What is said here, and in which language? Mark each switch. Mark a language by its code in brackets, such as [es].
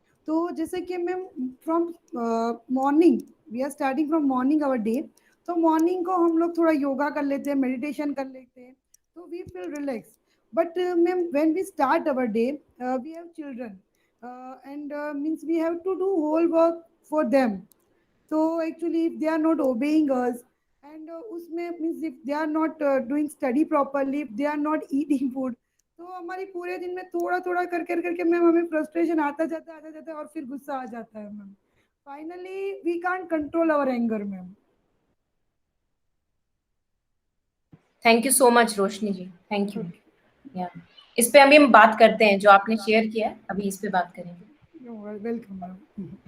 [hi] तो जैसे कि ma'am from morning, [en] we are starting from morning our day, [hi] तो मॉर्निंग को हम लोग थोड़ा योगा कर लेते हैं, मेडिटेशन कर लेते हैं, तो [en] We feel relax. But ma'am when we start our day, we have children and means we have to do whole work for them. So actually if they are not obeying us, and उसमें means if they are not doing study properly, if they are not eating food, [hi] तो हमारी पूरे दिन में थोड़ा थोड़ा करके ma'am हमें फ्रस्ट्रेशन आता जाता है और फिर गुस्सा आ जाता है ma'am. [en] Finally we can't control our anger ma'am. Thank you so much [hi] Roshni ji, thank you. या इस पे अभी हम बात करते हैं, जो आपने शेयर किया है अभी इस पे बात करेंगे। [en] Welcome ma'am.